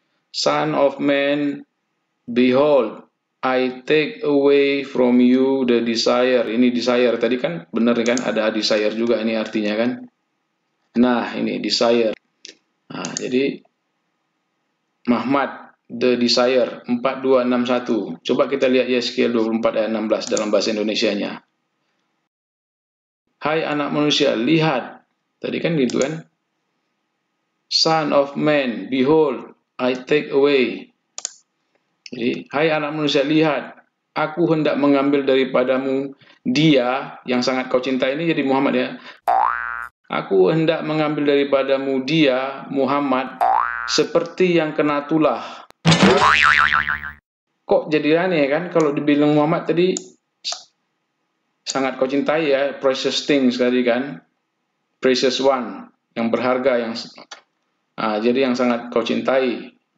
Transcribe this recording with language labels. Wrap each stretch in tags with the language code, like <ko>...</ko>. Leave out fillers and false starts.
<en>Son of man, behold, I take away from you the desire.</en> <id>Ini desire tadi kan benar kan? Ada desire juga ini artinya kan? Nah, ini desire. Nah, jadi Muhammad the desire 4261. Coba kita lihat Yehezkiel 24 ayat 16 dalam bahasa Indonesianya. Hai anak manusia, lihat. Tadi kan gitu kan?</id> <en>Son of man, behold, I take away.</en> <id>Jadi, hai anak manusia, lihat. Aku hendak mengambil daripadamu dia yang sangat kau cintai. Ini jadi Muhammad ya. Aku hendak mengambil daripadamu dia, Muhammad, seperti yang kena tulah. Kok jadi aneh kan? Kalau dibilang Muhammad tadi sangat kau cintai ya,</id> <en>precious things</en> <id>tadi kan,</id> <en>precious one,</en> <id>yang berharga, jadi yang sangat kau cintai.</id>